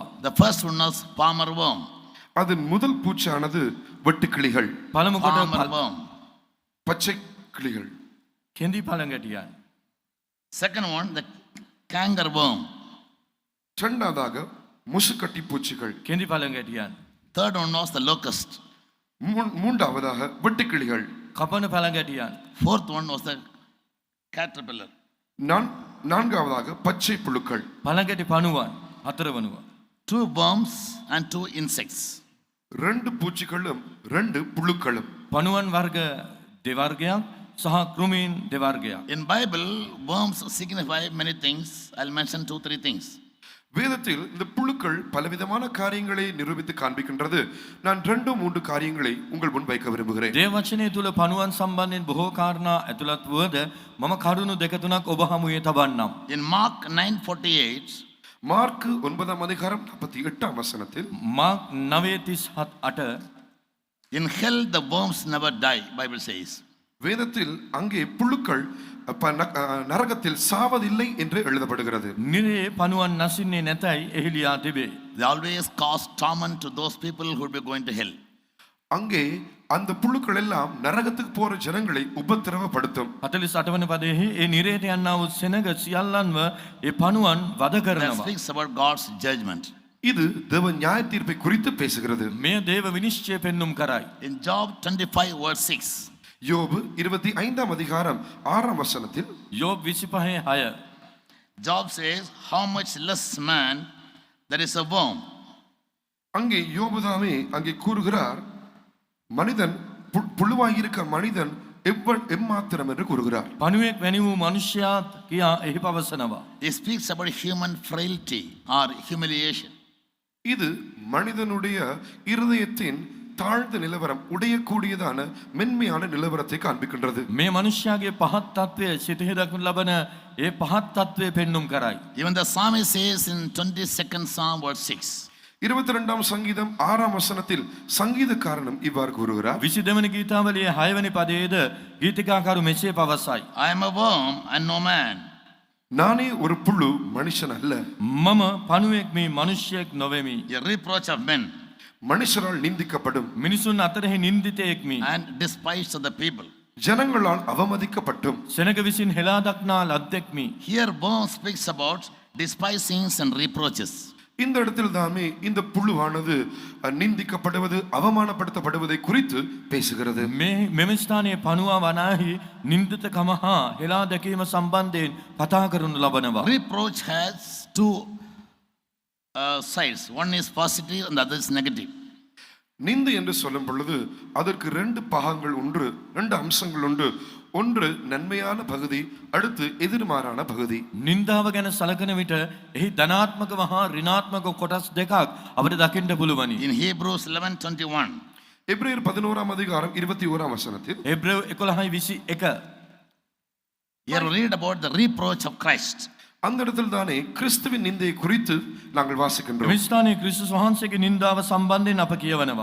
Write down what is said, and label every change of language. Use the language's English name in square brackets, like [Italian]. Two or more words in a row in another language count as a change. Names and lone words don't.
[English] The first one was palmer worm. [Tamil] அதன் முதல் பூச்சானது வெட்டுக்கிளிகள், [Sinhala] පළමු කොට [English] Palmer worm. [Tamil] பச்சை கிளிகள். [Sinhala] කෙඳි පළඟටියන්. [English] Second one the canker worm. [Tamil] இரண்டாவதாக முசுக்கட்டி பூச்சிகள். [Sinhala] කෙඳි පළඟටියන්. [English] Third one was the locust. [Tamil] மூன்றாவதாக வெட்டுக்கிளிகள். [Sinhala] කපන පළඟටියන්. [English] Fourth one was the caterpillar. [Tamil] நான்காவதாக பச்சை புழுக்கள். [Sinhala] පළඟටි පණුවන් 4 වනුවා. [English] 2 worms and 2 insects. [Tamil] 2 பூச்சிகளும் 2 புழுக்களும். [Sinhala] පණුවන් වර්ග දෙවර්ගයක් සහ කෘමීන් දෙවර්ගයක්. [English] In Bible, worms signify many things. I'll mention 2-3 things. [Tamil] வேதத்தில் இந்த புழுக்கள் பலவிதமான காரியங்களை நிரூபித்து காண்பிக்கின்றது. நான் 2-3 காரியங்களை உங்கள் முன் வைக்க விரும்புகிறேன். [Sinhala] දේව වචනය තුල පණුවන් සම්බන්ධයෙන් බොහෝ කාරණා ඇතුළත් වුවද මම කරුණු දෙක තුනක් ඔබ හමුවේ තබන්නම්. [English] In Mark 9:48, [Tamil] மார்க்கு 9ஆம் அதிகாரம் 48ஆம் வசனத்தில் [Sinhala] මාක් 9:38 [English] in hell the worms never die, Bible says. [Tamil] வேதத்தில் அங்கே புழுக்கள் நரகத்தில் சாவதில்லை என்று எழுதப்படுகிறது. [Sinhala] නිරේ පණුවන් නැසින්නේ නැතයි එහි ලියා තිබේ. [English] They always cause torment to those people who will be going to hell. [Tamil] அங்கே அந்த புழுக்கள் எல்லாம் நரகத்துக்கு போற ஜனங்களை உபத்திரவப்படுத்தும். [Sinhala] 48 වන පදයෙහි ඒ නිරේට යන්නා වූ සෙනග සියල්ලන්ව ඒ පණුවන් වද [English] That [Sinhala] කරනවා. [English] speaks about God's judgment. [Tamil] இது தேவ நியாய தீர்ப்பை குறித்து பேசுகிறது. [Sinhala] මෙය දේව විනිශ්චය පෙන්눔 කරයි. [English] In Job 25 verse 6, [Tamil] யோபு 25ஆம் அதிகாரம் 6ஆம் வசனத்தில் [Sinhala] යෝබ් 25:6 [English] Job says, how much less man there is a worm. [Tamil] அங்கே யோபுதாமே அங்கே கூறுகிறார், மனிதன் புழுவாயிருக்க மனிதன் எம்மாத்திரம் என்று கூறுகிறார். [Sinhala] පණුවෙක් වැනි වූ මනුෂ්‍යයාත් කියා එහි පවසනවා. [English] He speaks about human frailty or humiliation. [Tamil] இது மனிதனுடைய இருதயத்தின் தாழ்ந்த நிலவரம், உடையக்கூடியதான மென்மையான நிலவரத்தை காண்பிக்கின்றது. [Sinhala] මේ මනුෂ්‍යයාගේ පහත් තත්වය සිතෙහි දක්වනු ලබන ඒ පහත් තත්වය පෙන්눔 කරයි. [English] Even the psalmist says in 22nd Psalm verse 6, [Tamil] 22ஆம் சங்கீதம் 6ஆம் வசனத்தில் சங்கீதக்காரனும் இவ்வாறு கூறுகிறார். [Sinhala] 22 වෙනි ගීතාවලියේ 6 වෙනි පදයේද ගීතිකාකරු මෙසේ පවසයි. [English] I am a worm and no man. [Tamil] நானே ஒரு புழு, மனுஷன் அல்ல. [Sinhala] මම පණුවෙක් මේ මනුෂ්‍යයෙක් නොවෙමි. [English] A reproach of men [Tamil] மனுஷரால் நிந்திக்கப்படும், [Sinhala] මිනිසුන් අතරෙහි නින්දිතයෙක් මි. [English] and despised of the people. [Tamil] ஜனங்களால் அவமதிக்கப்பட்டும். [Sinhala] සෙනග විසින් හෙලා දක්නා ලද්දෙක් මි. [English] Here worm speaks about despisings and reproaches. [Tamil] இந்த இடத்தில் தாமே இந்த புழுவானது நிந்திக்கப்படுவது அவமானப்படுத்தப்படுவதை குறித்து பேசுகிறது. [Sinhala] මෙම ස්ථානයේ පනුවා වනාහි නින්දිතකම හා හෙලා දැකීම සම්බන්ධයෙන් කතා කරනු ලබනවා. [English] Reproach has two sides. One is positive and the other is negative. [Tamil] நிந்தை என்று சொல்லும் பொழுது அதற்கு ரெண்டு பாகங்கள் உண்டு, ரெண்டு அம்சங்கள் உண்டு. ஒன்று நன்மையான பகுதி, அடுத்து எதிர்மாறான பகுதி. [Sinhala] නින්දාව ගැන සලකන විට එහි ධනාත්මක හා ඍණාත්මක කොටස් දෙකක් අපිට දකින්න පුළුවනි. [English] In Hebrews 11:21, [Tamil] எபிரேயர் 11ஆம் அதிகாரம் 21ஆம் வசனத்தில் [Sinhala] එබ්‍රේව 11:21 [English] here we read about the reproach of Christ. [Tamil] அந்த இடத்தில் தானே கிறிஸ்துவின் நிந்தையை குறித்து நாங்கள் வாசிக்கின்றோம். [Sinhala] මෙම ස්ථානයේ ක්‍රිස්තුස් වහන්සේගේ නින්දාව සම්බන්ධයෙන් අප කියවනවා.